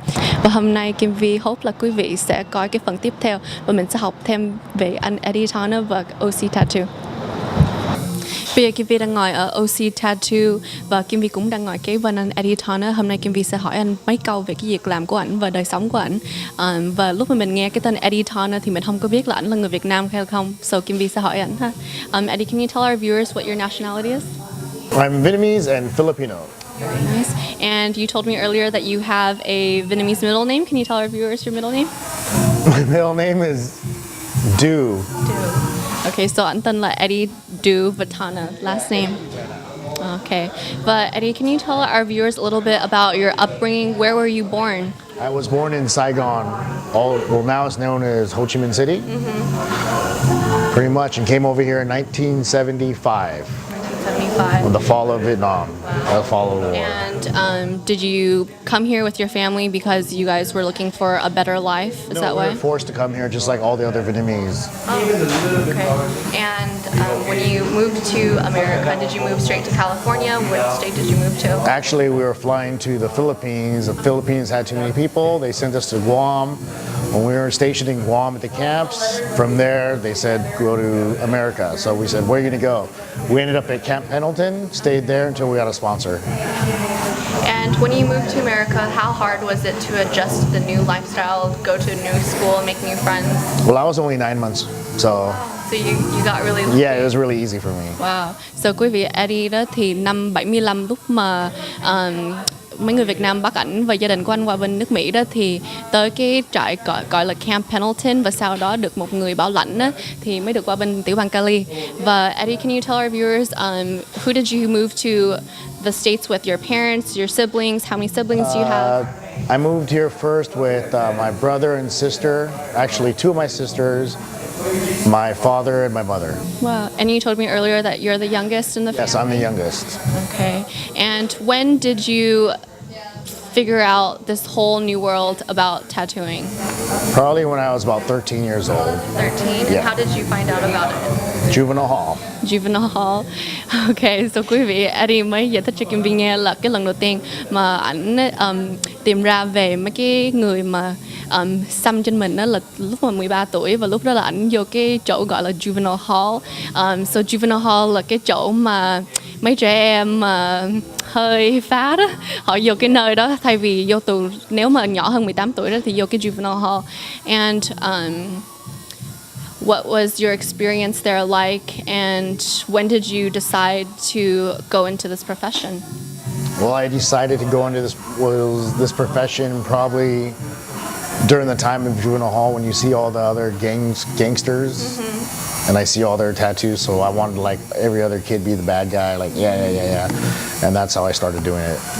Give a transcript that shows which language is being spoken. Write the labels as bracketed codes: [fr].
[vi] Và hôm nay Kim Vi hope là quý vị sẽ coi cái phần tiếp theo và mình sẽ học thêm về anh Eddie Tana và OC Tattoo. Bây giờ Kim Vi đang ngồi ở OC Tattoo và Kim Vi cũng đang ngồi kế bên anh Eddie Tana. Hôm nay Kim Vi sẽ hỏi anh mấy câu về cái việc làm của ảnh và đời sống của ảnh. Và lúc mà mình nghe cái tên Eddie Tana thì mình không có biết là ảnh là người Việt Nam hay không. So Kim Vi sẽ hỏi ảnh ha. [en] Eddie, can you tell our viewers what your nationality is? I'm Vietnamese and Filipino. Very nice. And you told me earlier that you have a Vietnamese middle name. Can you tell our viewers your middle name? My middle name is Du. [vi] Okay, so ảnh tên là Eddie Du Tana, [en] last name. Okay, but Eddie, can you tell our viewers a little bit about your upbringing? Where were you born? I was born in Saigon. Now it's known as Ho Chi Minh City. Pretty much, and came over here in 1975. 1975. With the fall of Vietnam, the fall of the war. And did you come here with your family because you guys were looking for a better life? Is that we why? were forced to come here just like all the other Vietnamese. Oh, okay. And when you moved to America, did you move straight to California? What state did you move to? Actually, we were flying to the Philippines. The Philippines had too many people. They sent us to Guam. When we were stationed in Guam at the camps, from there they said go to America. So we said, where are you going to go? We ended up at Camp Pendleton, stayed there until we got a sponsor. And when you moved to America, how hard was it to adjust to the new lifestyle, go to a new school, make new friends? Well, I was only 9 months, so you got really lucky. Yeah, it was really easy for me. Wow. [vi] So quý vị, Eddie đó thì năm 75 lúc mà mấy người Việt Nam bắt ảnh và gia đình của anh qua bên nước Mỹ đó thì tới cái trại gọi là Camp Pendleton, và sau đó được một người bảo lãnh đó, thì mới được qua bên tiểu bang Cali. Và [en] Eddie, can you tell our viewers who did you move to the States with? Your parents, your siblings? How many siblings do you have? I moved here first with my brother and sister, actually two of my sisters, my father and my mother. Wow. And you told me earlier that you're the youngest in the family? Yes, I'm the youngest. Okay. And when did you figure out this whole new world about tattooing? Probably when I was about 13 years old. 13? And how did you find out about it? Juvenile hall. Juvenile hall. [vi] Okay, so quý vị, Eddie mới giải thích cho Kim Vi nghe là cái lần đầu tiên mà ảnh tìm ra về mấy cái người mà xăm trên mình đó là lúc mà 13 tuổi, và lúc đó là ảnh vô cái chỗ gọi là Juvenile hall. So Juvenile hall là cái chỗ mà mấy trẻ em hơi phá đó, họ vô cái nơi đó thay vì vô tù nếu mà nhỏ hơn 18 tuổi đó thì vô cái Juvenile hall. [en] And what was your experience there like, and when did you decide to go into this profession? Well, I decided to go into this profession probably during the time of juvenile hall when you see all the other gangsters, and I see all their tattoos, so I wanted to, like every other kid, be the bad guy, like yeah, and that's how I started doing it.